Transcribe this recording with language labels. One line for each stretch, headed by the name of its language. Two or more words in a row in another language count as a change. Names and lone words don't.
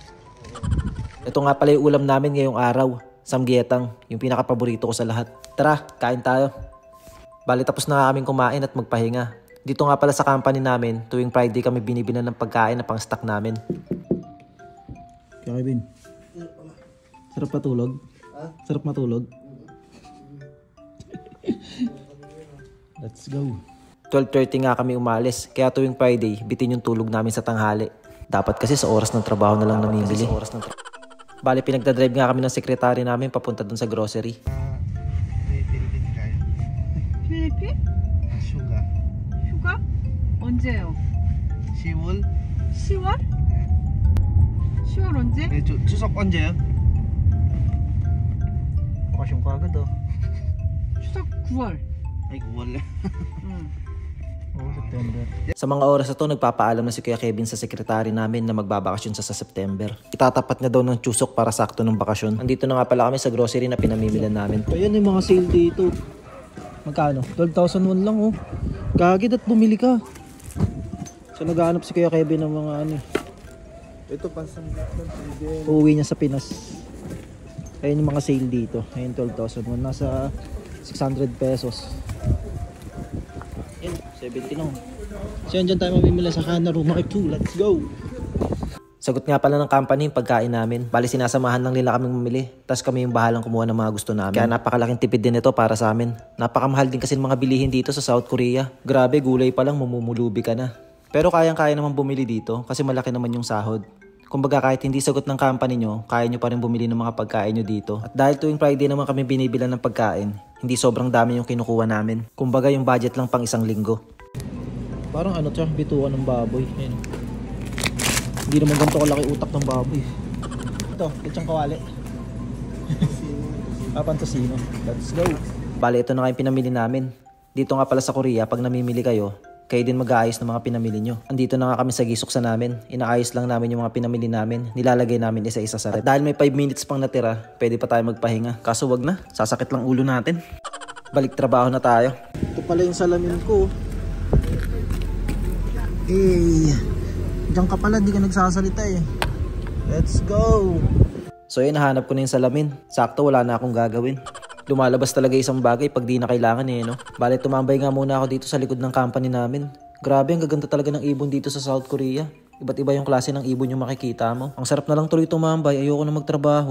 Filipino: Ito nga pala yung ulam namin ngayong araw, samgyetang, yung pinakapaborito ko sa lahat. Tara, kain tayo. Bali tapos na kaming kumain at magpahinga. Dito nga pala sa company namin, tuwing Friday kami binibinan ng pagkain na pang stock namin. Kaya Kevin, sarap matulog? Sarap matulog?
English: Let's go.
Filipino: 12:30 nga kami umalis, kaya tuwing Friday, bitin yung tulog namin sa tanghali. Dapat kasi sa oras ng trabaho na lang namimili. Bali, pinagdadrive nga kami ng sekretary namin papunta dun sa grocery.
Korean: 필리핀? 휴가. 휴가? 언제요? 10월? 10월? 10월 언제? 네, 추석 언제요?
Filipino: Bakasyon ko agad oh.
Korean: 추석 9월. Ay, 9월. September.
Filipino: Sa mga oras na to, nagpapaalam na si Kuya Kevin sa sekretary namin na magbabakasyon sa September. Itatapat na daw ng tsusok para sakto ng bakasyon. Andito na nga pala kami sa grocery na pinamimilan namin. Ayan yung mga sale dito. Magkano? 12,001 lang oh. Gagid at bumili ka. So naghahanap si Kuya Kevin ng mga ano. Ito pansang Uuwi niya sa Pinas. Ayun yung mga sale dito. Ayun 12,001. Nasa 600 pesos. Ayun, 70 lang. So yun dyan tayo mamimila sa Hanaru Mark 2.
English: Let's go!
Filipino: Sagot nga pala ng company yung pagkain namin. Bali sinasamahan lang nila kaming mamili. Tapos kami yung bahalang kumuha ng mga gusto namin. Kaya napakalaking tipid din ito para sa amin. Napakamahal din kasi mga bilihin dito sa South Korea. Grabe, gulay pa lang mamumulubi ka na. Pero kayang-kaya naman bumili dito kasi malaki naman yung sahod. Kumbaga kahit hindi sagot ng company nyo, kaya nyo pa rin bumili ng mga pagkain nyo dito. At dahil tuwing Friday naman kami binibilan ng pagkain, hindi sobrang dami yung kinukuha namin. Kumbaga yung budget lang pang isang linggo. Parang ano siya, bituan ng baboy. Ayun. Hindi naman ganito kalaki utak ng baboy. Ito, lechong kawali. Papantosino.
English: Let's go.
Filipino: Bale, ito na nga yung pinamili namin. Dito nga pala sa Korea, pag namimili kayo, kayo din mag-aayos ng mga pinamili nyo. Andito na nga kami sa Gisuksa namin. Inaayos lang namin yung mga pinamili namin. Nilalagay namin isa-isa sa rep. Dahil may 5 minutes pang natira, pwede pa tayo magpahinga. Kaso wag na, sasakit lang ulo natin. Balik trabaho na tayo. Ito pala yung salamin ko. Diyan ka pala, di ka nagsasalita eh.
English: Let's go!
Filipino: So yun, nahanap ko na yung salamin. Sakto, wala na akong gagawin. Lumalabas talaga isang bagay pag di na kailangan eh, no? Bale, tumambay nga muna ako dito sa likod ng company namin. Grabe, ang gaganda talaga ng ibon dito sa South Korea. Iba't iba yung klase ng ibon yung makikita mo. Ang sarap na lang tuloy tumambay, ayoko na magtrabaho.